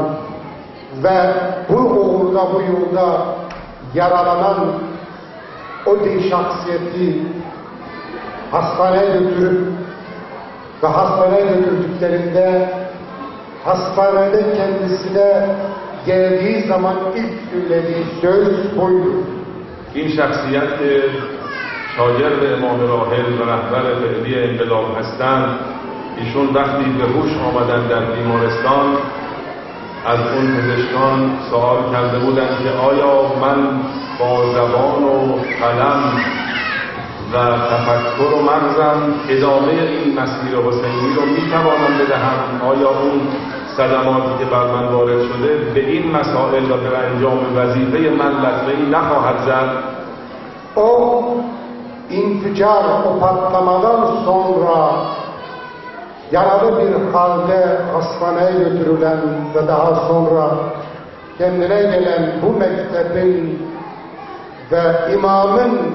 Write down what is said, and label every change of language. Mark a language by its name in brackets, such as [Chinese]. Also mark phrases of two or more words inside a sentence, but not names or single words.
[Turkish] ve bu uğurda, bu yolda yaralanan o şahsiyeti hastaneye götürüp ve hastaneye götürdüklerinde hastanede kendisine geldiği zaman ilk söylediği söz buydu. [Persian] این شخصیت که شاگرد امام راحل و رهبر فعلی انقلاب هستند، ایشون وقتی به هوش آمدن در بیمارستان از اون پزشکان سوال کرده بودند که آیا من با زبان و قلم و تفکر و مغزم ادامه این مسیر حسینی رو میتوانم بدهم؟ آیا اون صدماتی که بر من وارد شده به این مسائل و به انجام وظیفه من لطمه‌ای نخواهد زد؟ [Turkish] O inficar, o patlamadan sonra yaralı bir halde hastaneye götürülen ve daha sonra kendine gelen bu mektebin ve imamın